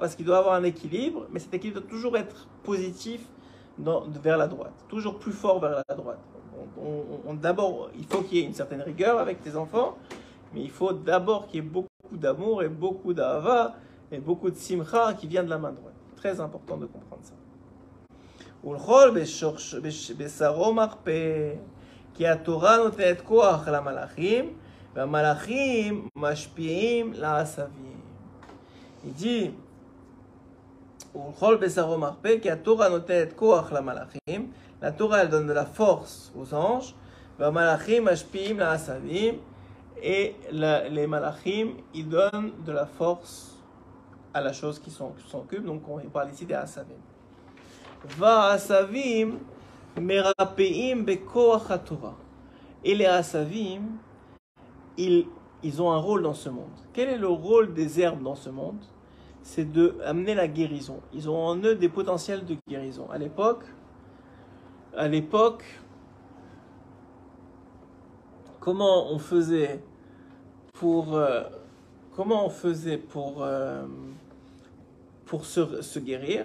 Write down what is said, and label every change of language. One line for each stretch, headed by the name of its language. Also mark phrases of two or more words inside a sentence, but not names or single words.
French: Parce qu'il doit avoir un équilibre, mais cet équilibre doit toujours être positif vers la droite, toujours plus fort vers la droite. D'abord, il faut qu'il y ait une certaine rigueur avec tes enfants, mais il faut d'abord qu'il y ait beaucoup d'amour et beaucoup d'ahava et beaucoup de simcha qui vient de la main droite. Très important de comprendre ça.
Hebrew: כי התורה נותנת כוח למלאכים, והמלאכים משפיעים לעשבים.
French: Il dit,
Hebrew: כי התורה נותנת כוח למלאכים,
French: la Torah elle donne de la force aux anges,
Hebrew: והמלאכים משפיעים לעשבים,
French: et les malachim ils donnent de la force à la chose qui s'occupe, donc on parle ici des asavim.
Hebrew: והעשבים מרפאים בכוח התורה.
French: Et les asavim, ils ont un rôle dans ce monde. Quel est le rôle des herbes dans ce monde? C'est d'amener la guérison. Ils ont en eux des potentiels de guérison. À l'époque, comment on faisait pour se guérir?